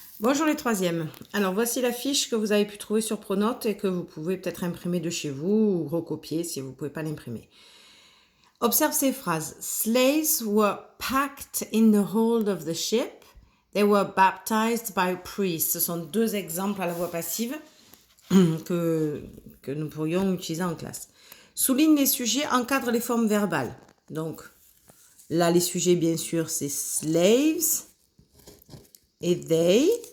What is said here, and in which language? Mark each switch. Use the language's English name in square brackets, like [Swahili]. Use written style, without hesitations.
[French] Bonjour les troisièmes. Alors voici la fiche que vous avez pu trouver sur Pronote et que vous pouvez peut-être imprimer de chez vous ou recopier si vous ne pouvez pas l'imprimer. Observe ces phrases. [English] Slaves were packed in the hold of the ship. They were baptized by priests. [French] Ce sont deux exemples à la voix passive que nous pourrions utiliser en classe. Souligne les sujets, encadre les formes verbales. Donc là, les sujets, bien sûr, c'est slaves et they.